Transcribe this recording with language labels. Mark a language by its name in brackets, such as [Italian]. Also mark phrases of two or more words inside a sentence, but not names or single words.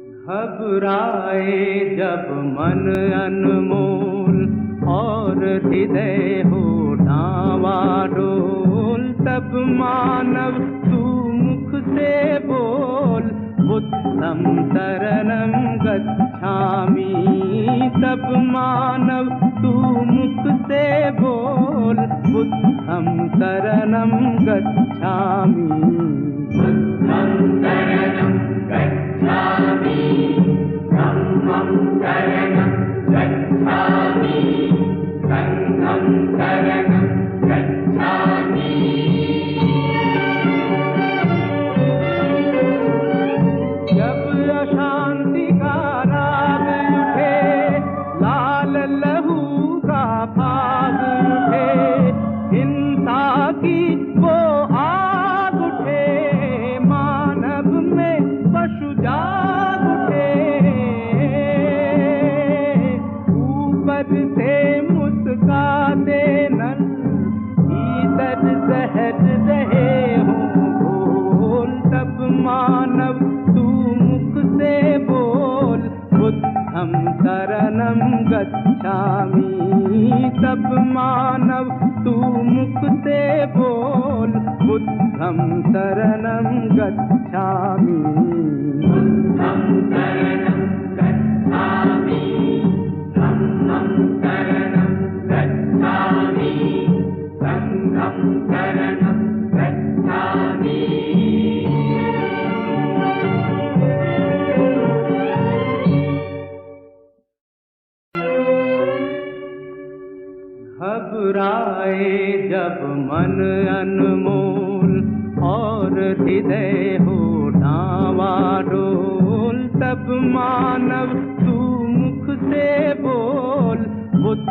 [Hindi] घबराए जब मन अनमोल और हृदय हो डावाडोल, तब मानव तू मुख से बोल, [Pali] बुद्धं शरणं गच्छामि। [Hindi] तब मानव तू मुख से बोल, [Pali] बुद्धं शरणं गच्छामि। बुद्धं शरणं गच्छामि, धम्मं शरणं गच्छामि, संघं शरणं गच्छामि। [Hindi] जब अशांति का राग उठे, लाल लहू का भाग उठे, हिंसा की वो आग उठे, मानव में पशु जाग उठे। ऊपर से मुस्काते नल, भीतर सहज रहे हों घोल, तब मानव तू मुख से बोल, [Pali] बुद्धं शरणं गच्छामि। [Hindi] तब मानव तू मुख से बोल, [Pali] बुद्धं शरणं गच्छामि। बुद्धं शरणं गच्छामि, धम्मं शरणं गच्छामि, संघं शरणं गच्छामि। [Hindi] घबराए जब मन अनमोल और हृदय हो डावाडोल, तब मानव तू मुख से बोल, [Pali] बुद्धं